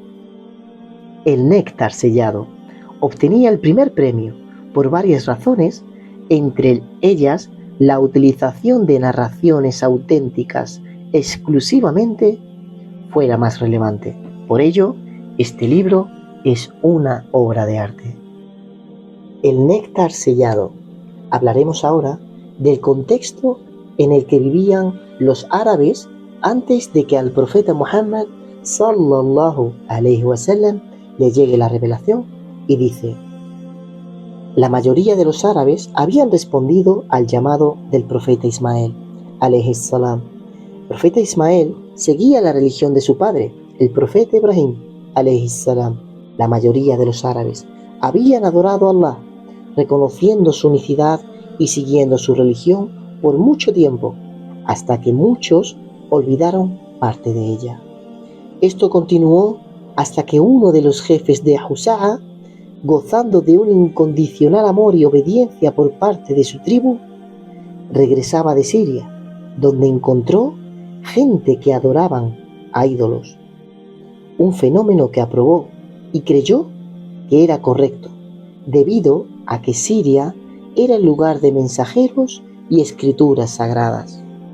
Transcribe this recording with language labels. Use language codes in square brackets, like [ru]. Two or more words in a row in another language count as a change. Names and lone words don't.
[es] El Néctar Sellado obtenía el primer premio por varias razones, entre ellas la utilización de narraciones auténticas exclusivamente fue la más relevante. Por ello, este libro es una obra de arte. El Néctar Sellado. Hablaremos ahora del contexto en el que vivían los árabes antes de que al profeta Muhammad [ar] صلى الله عليه وسلم [es] le llegue la revelación, y dice: la mayoría de los árabes habían respondido al llamado del profeta Ismael [ar] عليه السلام. [es] El profeta Ismael seguía la religión de su padre, el profeta Ibrahim [ar] عليه السلام. [es] La mayoría de los árabes habían adorado a Allah, reconociendo su unicidad y siguiendo su religión por mucho tiempo, hasta que muchos olvidaron parte de ella. Esto continuó hasta que uno de los jefes de Huza'a, gozando de un incondicional amor y obediencia por parte de su tribu, regresaba de Siria, donde encontró gente que adoraban a ídolos, un fenómeno que aprobó y creyó que era correcto, debido a que Siria era el lugar de mensajeros y escrituras sagradas.